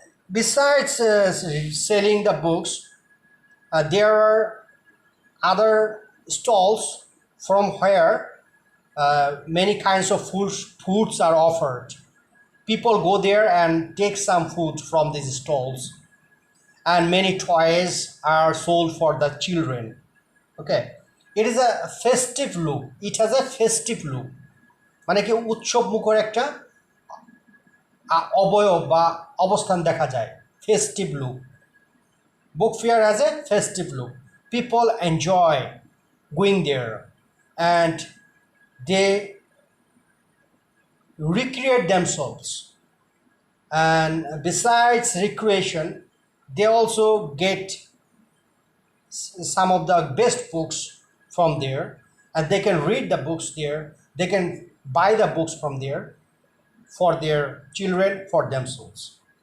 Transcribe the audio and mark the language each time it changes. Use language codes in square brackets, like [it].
[en] Besides selling the books, there are other stalls from where many kinds of foods are offered. People go there and take some food from these stalls, and many toys are sold for the children. Okay, it is a festive look. It has a festive look. [bn] মানে কি উৎসব মুখর একটা অবয়ব বা অবস্থান দেখা যায়। [en] Festive look. Book fair has a festive look. People enjoy going there and they recreate themselves, and besides recreation they also get some of the best books from there, and they can read the books there, they can buy the books from there for their children, for themselves.